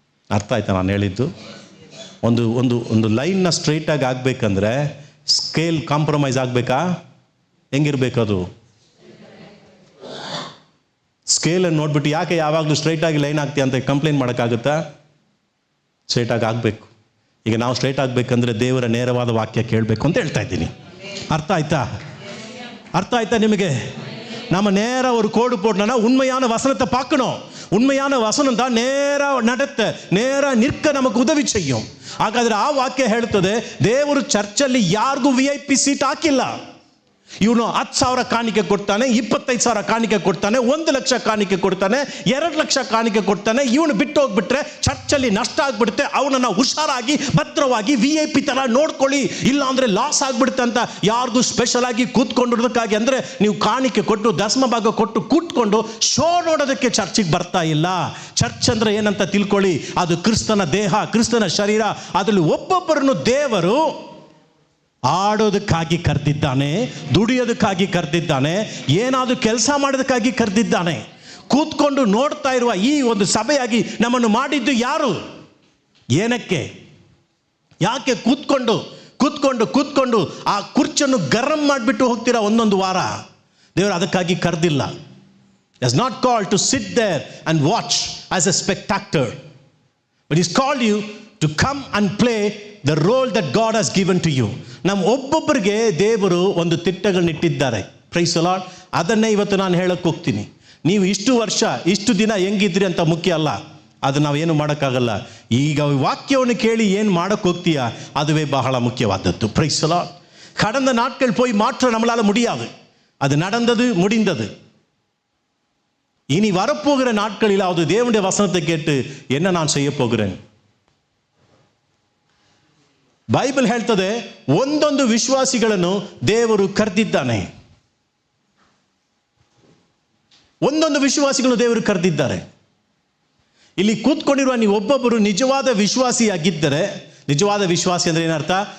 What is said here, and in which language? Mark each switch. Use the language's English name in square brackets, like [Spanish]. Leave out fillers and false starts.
[Kannada] ಅರ್ಥ ಆಯ್ತಾ ನಾನು ಹೇಳಿದ್ದು? ಒಂದು ಲೈನ್ನ ಸ್ಟ್ರೈಟಾಗಿ ಆಗಬೇಕಂದ್ರೆ ಸ್ಕೇಲ್ ಕಾಂಪ್ರಮೈಸ್ ಆಗಬೇಕಾ? ಹೆಂಗಿರ್ಬೇಕು ಅದು? ಸ್ಕೇಲನ್ನು ನೋಡ್ಬಿಟ್ಟು ಯಾಕೆ ಯಾವಾಗಲೂ ಸ್ಟ್ರೈಟಾಗಿ ಲೈನ್ ಆಗ್ತೀಯ ಅಂತ ಕಂಪ್ಲೇಂಟ್ ಮಾಡೋಕ್ಕಾಗುತ್ತಾ? ಸ್ಟ್ರೈಟಾಗಿ ಆಗಬೇಕು. ಈಗ ನಾವು ಸ್ಟ್ರೈಟ್ ಆಗಬೇಕಂದ್ರೆ ದೇವರ ನೇರವಾದ ವಾಕ್ಯ ಕೇಳಬೇಕು ಅಂತ ಹೇಳ್ತಾ ಇದ್ದೀನಿ. ಅರ್ಥ ಆಯ್ತಾ ನಿಮಗೆ? [Tamil] நம்ம நேர ஒரு கோடு போடணும்னா உண்மையான வசனத்தை பார்க்கணும். உண்மையான வசனம் தான் நேரா நடத்த, நேரா நிற்க நமக்கு உதவி செய்யும். [Kannada] ಹಾಗಾದ್ರೆ ಆ ವಾಕ್ಯ ಹೇಳ್ತದೆ, ದೇವರು ಚರ್ಚಲ್ಲಿ ಯಾರಿಗೂ VIP ಸೀಟ್ ಹಾಕಿಲ್ಲ. ಇವನು 10,000 ಕಾಣಿಕೆ ಕೊಡ್ತಾನೆ, 25,000 ಕಾಣಿಕೆ ಕೊಡ್ತಾನೆ, 1 ಲಕ್ಷ ಕಾಣಿಕೆ ಕೊಡ್ತಾನೆ, 2 ಲಕ್ಷ ಕಾಣಿಕೆ ಕೊಡ್ತಾನೆ. ಇವನು ಬಿಟ್ಟು ಹೋಗ್ಬಿಟ್ರೆ ಚರ್ಚಲ್ಲಿ ನಷ್ಟ ಆಗ್ಬಿಡುತ್ತೆ. ಅವನನ್ನು ಹುಷಾರಾಗಿ ಭದ್ರವಾಗಿ VIP ತರ ನೋಡ್ಕೊಳ್ಳಿ, ಇಲ್ಲ ಅಂದ್ರೆ ಲಾಸ್ ಆಗ್ಬಿಡುತ್ತೆ ಅಂತ ಯಾರಿಗೂ ಸ್ಪೆಷಲ್ ಆಗಿ ಕೂತ್ಕೊಂಡಿರೋದಕ್ಕಾಗಿ, ಅಂದ್ರೆ ನೀವು ಕಾಣಿಕೆ ಕೊಟ್ಟು ದಶಮ ಭಾಗ ಕೊಟ್ಟು ಕೂತ್ಕೊಂಡು ಶೋ ನೋಡೋದಕ್ಕೆ ಚರ್ಚಿಗೆ ಬರ್ತಾ ಇಲ್ಲ. ಚರ್ಚ್ ಅಂದ್ರೆ ಏನಂತ ತಿಳ್ಕೊಳ್ಳಿ, ಅದು ಕ್ರಿಸ್ತನ ದೇಹ, ಕ್ರಿಸ್ತನ ಶರೀರ. ಅದರಲ್ಲಿ ಒಬ್ಬೊಬ್ಬರನ್ನು ದೇವರು ಆಡೋದಕ್ಕಾಗಿ ಕರೆದಿದ್ದಾನೆ, ದುಡಿಯೋದಕ್ಕಾಗಿ ಕರೆದಿದ್ದಾನೆ, ಏನಾದರೂ ಕೆಲಸ ಮಾಡೋದಕ್ಕಾಗಿ ಕರೆದಿದ್ದಾನೆ. ಕೂತ್ಕೊಂಡು ನೋಡ್ತಾ ಇರುವ ಈ ಒಂದು ಸಭೆಯಾಗಿ ನಮ್ಮನ್ನು ಮಾಡಿದ್ದು ಯಾರು? ಏನಕ್ಕೆ? ಯಾಕೆ ಕೂತ್ಕೊಂಡು ಕೂತ್ಕೊಂಡು ಕೂತ್ಕೊಂಡು ಆ ಕುರ್ಚಿಯನ್ನು ಗರಂ ಮಾಡಿಬಿಟ್ಟು ಹೋಗ್ತೀರಾ ಒಂದೊಂದು ವಾರ? ದೇವರು ಅದಕ್ಕಾಗಿ ಕರೆದಿಲ್ಲ. [English] Is not called to sit there and watch as a spectator, but He's called you to come and play the role that God has given to you. [Kannada] ನಮ್ಮ ಒಬ್ಬೊಬ್ಬರಿಗೆ ದೇವರು ಒಂದು ತಿಟ್ಟಗಳನ್ನಿಟ್ಟಿದ್ದಾರೆ. [English] Praise the Lord. [Kannada] ಅದನ್ನೇ ಇವತ್ತು ನಾನು ಹೇಳಕ್ಕೆ ಹೋಗ್ತೀನಿ. ನೀವು ಇಷ್ಟು ವರ್ಷ ಇಷ್ಟು ದಿನ ಹೆಂಗಿದ್ರಿ ಅಂತ ಮುಖ್ಯ ಅಲ್ಲ, ಅದು ನಾವೇನು ಮಾಡೋಕ್ಕಾಗಲ್ಲ. ಈಗ ವಾಕ್ಯವನ್ನು ಕೇಳಿ ಏನು ಮಾಡೋಕ್ಕೆ ಹೋಗ್ತೀಯಾ, ಅದುವೇ ಬಹಳ ಮುಖ್ಯವಾದದ್ದು. [English] Praise the Lord. [Tamil] கடந்த நாட்கள் போய் மாற்ற நம்மளால முடியாது. அது நடந்தது முடிந்தது. இனி வரப்போகிற நாட்களிலாவது தேவனுடைய வசனத்தை கேட்டு என்ன நான் செய்ய போகிறேன்? [Kannada] ಬೈಬಲ್ ಹೇಳ್ತದೆ, ಒಂದೊಂದು ವಿಶ್ವಾಸಿಗಳನ್ನು ದೇವರು ಕರೆದಿದ್ದಾನೆ. ಒಂದೊಂದು ವಿಶ್ವಾಸಿಗಳು ದೇವರು ಕರೆದಿದ್ದಾರೆ. ಇಲ್ಲಿ ಕೂತ್ಕೊಂಡಿರುವ ನೀವು ಒಬ್ಬೊಬ್ಬರು ನಿಜವಾದ ವಿಶ್ವಾಸಿಯಾಗಿದ್ದರೆ, ನಿಜವಾದ ವಿಶ್ವಾಸಿ ಅಂದರೆ ಏನರ್ಥ?